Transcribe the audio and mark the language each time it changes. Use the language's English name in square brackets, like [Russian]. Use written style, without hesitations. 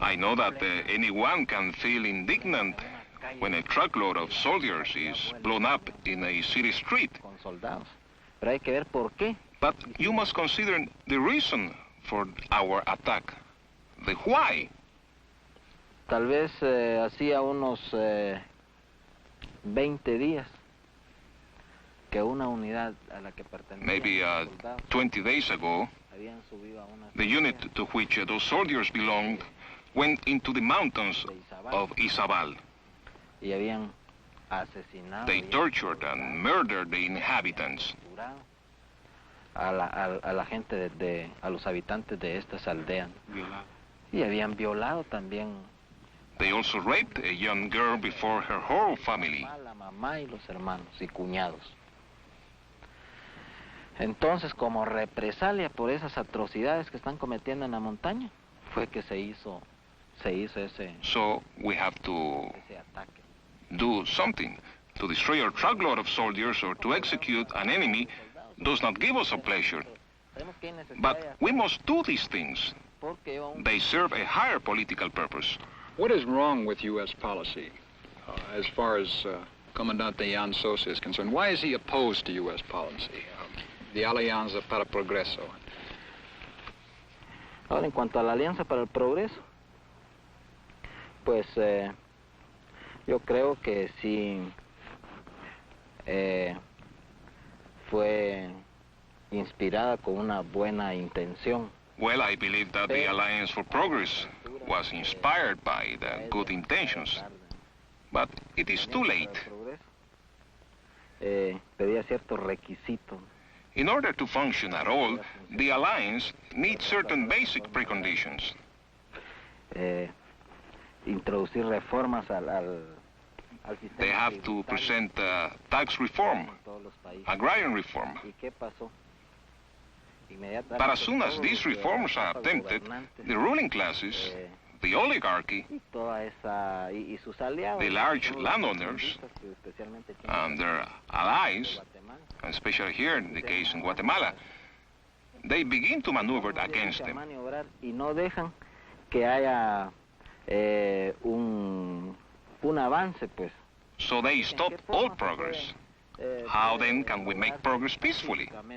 [English] I know that anyone can feel indignant when a truckload of soldiers is blown up in a city street. [Spanish] Con soldados. Pero hay que ver por qué. [English] But you must consider the reason for our attack, the why. [Spanish] Tal vez hacía unos 20 días que una unidad a la que pertenecía. [English] Maybe 20 days ago, the unit to which those soldiers belonged went into the mountains of Izabal. [Spanish] Y habían asesinado. [English] They tortured and murdered the inhabitants. [Spanish] A la gente a los habitantes de estas aldeas. Y habían violado también [English] They also raped a young girl before her whole family. [Spanish] a la mamá y los hermanos y cuñados. Entonces, como represalia por esas atrocidades que están cometiendo en la montaña, fue que se hizo ese [English] So we have to [Spanish] ataque. [English] do something. To destroy a truckload of soldiers or to execute an enemy does not give us a pleasure. But we must do these things. They serve a higher political purpose. What is wrong with U.S. policy as far as Comandante Jan Sosa is concerned? Why is he opposed to U.S. policy, the Alianza para el Progreso? [Spanish] Ahora, en cuanto a la Alianza para el Progreso, pues yo creo que sí fue inspirada con una buena intención. [English] Well, I believe that the Alliance for Progress was inspired by the good intentions. But it is too late. [Spanish] Pedía ciertos requisitos. [English] In order to function at all, the Alliance needs certain basic preconditions. [Spanish] Introducir reformas al sistema. [English] They have to present tax reform, agrarian reform. [Spanish] ¿Y qué pasó? [English] But as soon as these reforms are attempted, the ruling classes, the oligarchy, the large landowners, and their allies, especially here in the case in Guatemala, they begin to maneuver against them. [Spanish] Y no dejan que haya un avance, pues. [English] So they stop all progress. How then can we make progress peacefully?